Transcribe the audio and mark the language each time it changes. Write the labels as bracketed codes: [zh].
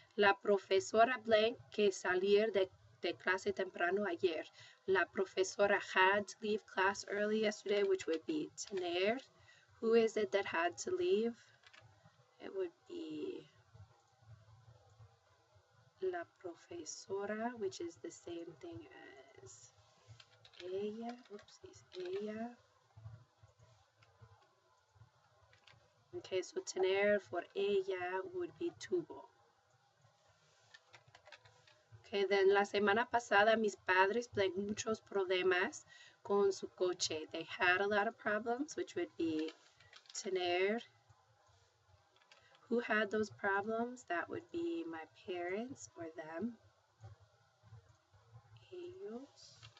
[es] La profesora blank que salir de clase temprano ayer. [en] La profesora had to leave class early yesterday, which would be tener. Who is it that had to leave? It would be [es] la profesora, [en] which is the same thing as ella. Oopsies, ella. Okay, so tener for ella would be tuvo. Okay, then [es] la semana pasada mis padres [en] played [es] muchos problemas con su coche. [en] They had a lot of problems, which would be tener. Who had those problems? That would be my parents or them. [es] Ellos.